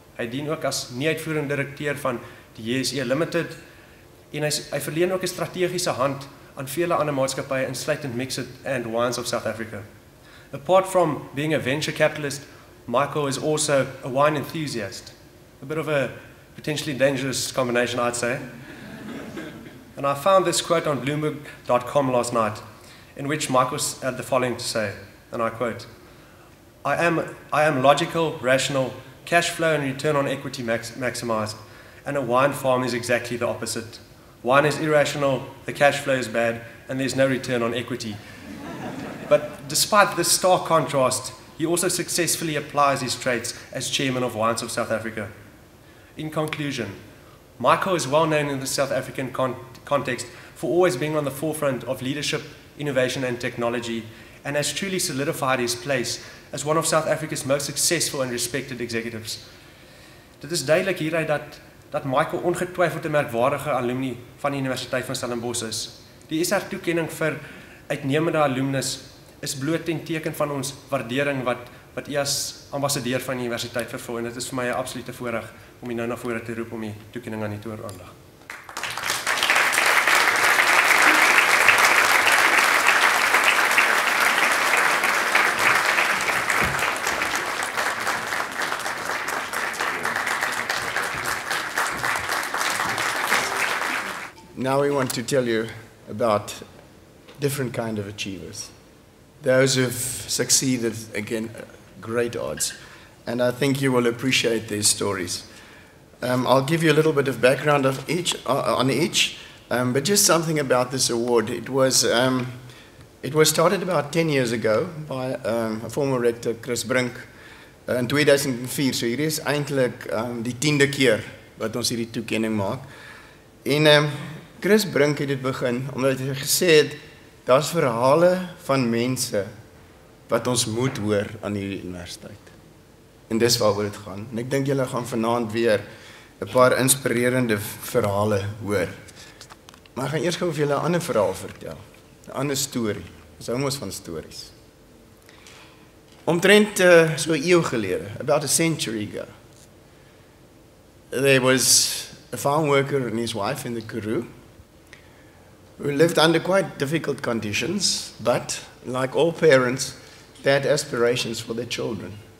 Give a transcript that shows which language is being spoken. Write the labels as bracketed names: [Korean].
[Afrikaans] Hy dien ook as nie-uitvoerende direkteur van die JSE Limited en hy verleen ook 'n strategiese hand aan vele ander maatskappye insluitend Mixed and Wines of South Africa. [English] Apart from being a venture capitalist, Michael is also a wine enthusiast. A bit of a potentially dangerous combination, I'd say. And I found this quote on Bloomberg.com last night, in which Michael had the following to say, and I quote, I am logical, rational, cash flow and return on equity maximized, and a wine farm is exactly the opposite. Wine is irrational, the cash flow is bad, and there's no return on equity. But despite this stark contrast, he also successfully applies his traits as chairman of Wines of South Africa. In conclusion, Michael is well known in the South African context for always being on the forefront of leadership, innovation and technology, and has truly solidified his place as one of South Africa's most successful and respected executives. [Afrikaans] Dit is duidelik hieruit dat Michael ongetwyfeld 'n merkwaardige alumni van die Universiteit van Stellenbosch is. Die SR-toekenning vir uitnemende alumnus is bloot ten teken van ons waardering wat u as ambassadeur van die universiteit vervul, en dit is vir my 'n absolute voorreg om u nou na vore te roep om die toekenning aan u te oorhandig. [English] Now we want to tell you about different kind of achievers. Those who've succeeded against great odds. And I think you will appreciate these stories. I'll give you a little bit of background on each, but just something about this award. It was started about 10 years ago by a former rector, Chris Brink, in 2004. [Afrikaans] So hier is eintlik die 10de keer wat ons hierdie toekenning maak. En Chris Brink het dit begin omdat hy gesê het daar's verhale van mense wat ons moet hoor aan hierdie universiteit. En dis waaroor dit gaan. En ek dink julle gaan vanaand weer 'n paar inspirerende verhale hoor. Maar ek gaan eers gou vir julle 'n ander verhaal vertel. 'n Ander storie. Ons hou mos van stories. Omtrent so 'n eeu gelede, [English] about a century ago, there was a farm worker and his wife in the Karoo who lived under quite difficult conditions, but like all parents, they had aspirations for their children.